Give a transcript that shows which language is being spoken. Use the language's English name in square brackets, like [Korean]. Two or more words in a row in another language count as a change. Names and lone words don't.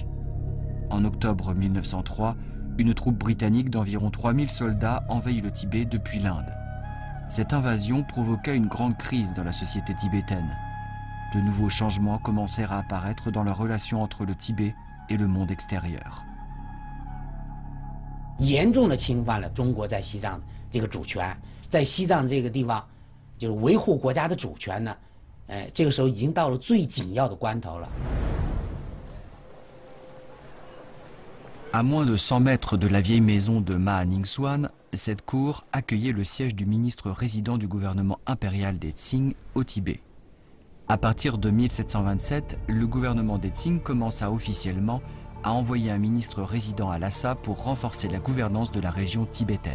[French] En octobre 1903, une troupe britannique d'environ 3000 soldats envahit le Tibet depuis l'Inde. Cette invasion provoqua une grande crise dans la société tibétaine. De nouveaux changements commencèrent à apparaître dans la relation entre le Tibet et le monde extérieur. [Chinese] 严重的侵犯了中国在西藏这个主权，在西藏这个地方，就是维护国家的主权呢，这个时候已经到了最紧要的关头了。 [French] À moins de 100 mètres de la vieille maison de Ma Ningsuan, cette cour accueillait le siège du ministre résident du gouvernement impérial des Tsing au Tibet. À partir de 1727, le gouvernement des Tsing commença officiellement à envoyer un ministre résident à Lhasa pour renforcer la gouvernance de la région tibétaine.